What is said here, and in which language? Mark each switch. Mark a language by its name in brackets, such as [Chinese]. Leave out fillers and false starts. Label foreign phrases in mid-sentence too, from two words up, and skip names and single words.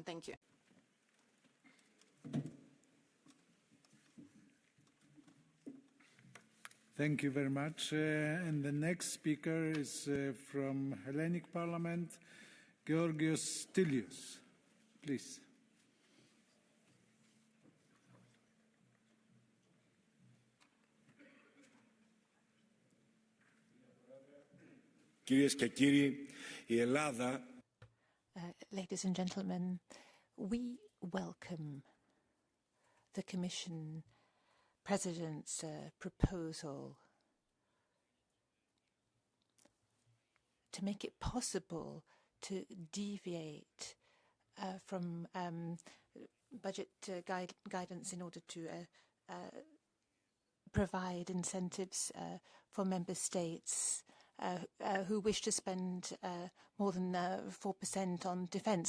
[English] Thank you. Thank you very much. And the next speaker is from Hellenic Parliament, Georgios Stylios. Please. [Greek] Κυρίες και κύριοι, η Ελλάδα... [English] Ladies and gentlemen, we welcome the Commission President's proposal to make it possible to deviate from budget guidance in order to provide incentives for member states who wish to spend more than 4% on defence.